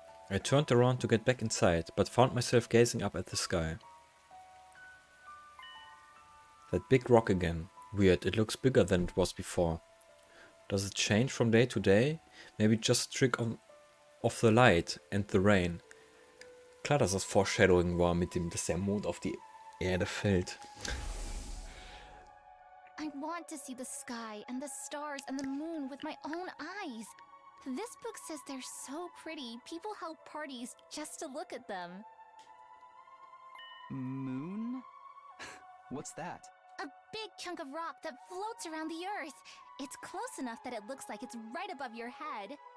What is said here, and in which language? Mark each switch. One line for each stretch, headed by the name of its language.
English: I turned around to get back inside, but found myself gazing up at the sky. That big rock again. Weird, it looks bigger than it was before. Does it change from day to day? Maybe just a trick of the light and the rain.
German: Klar, dass das Foreshadowing war mit dem, dass der Mond auf die Erde fällt.
English: I want to see the sky and the stars and the moon with my own eyes. This book says they're so pretty, people held parties just to look at them. Moon? What's that? A big chunk of rock that floats around the earth. It's close enough that it looks like it's right above your head.